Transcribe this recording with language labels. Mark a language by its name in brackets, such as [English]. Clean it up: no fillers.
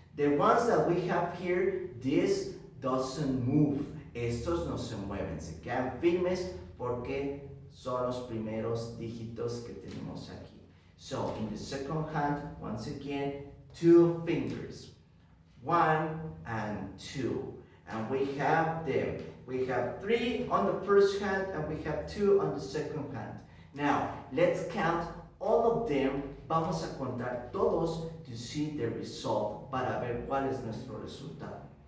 [English] The ones that we have here, this doesn't move. [Spanish] Estos no se mueven, se quedan firmes porque son los primeros dígitos que tenemos aquí. [English] So, in the second hand, once again, 2 fingers. 1 and 2. And we have them. We have 3 on the first hand and we have 2 on the second hand. Now, let's count all of them. [Spanish] Vamos a contar todos [English] to see the result, [Spanish] para ver cuál es nuestro resultado.